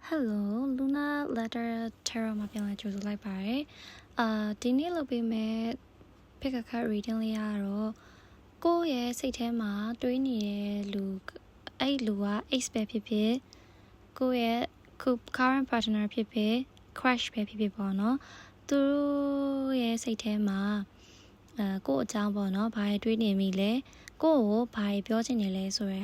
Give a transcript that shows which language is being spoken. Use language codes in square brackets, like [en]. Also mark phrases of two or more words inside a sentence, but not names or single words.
[my] Hello, Luna Letter Tarot မှာပြန်လာကြိုဆိုလိုက်ပါတယ်။ဒီနေ့လုပ်ပေးမယ့် [en] pick a card reading [my] လေးကတော့ကိုယ့်ရဲ့စိတ်ထဲမှာတွေးနေတဲ့လူအဲ့လူက ex ပဲဖြစ်ဖြစ်ကိုယ့်ရဲ့ [en] current partner [my] ဖြစ်ဖြစ် crush ပဲဖြစ်ဖြစ်ပေါ့နော်။သူတို့ရဲ့စိတ်ထဲမှာကိုယ့်အကြောင်းပေါ့နော်။ဘာတွေးနေမိလဲ။ကိုယ့်ကိုဘာတွေပြောချင်နေလဲဆိုတဲ့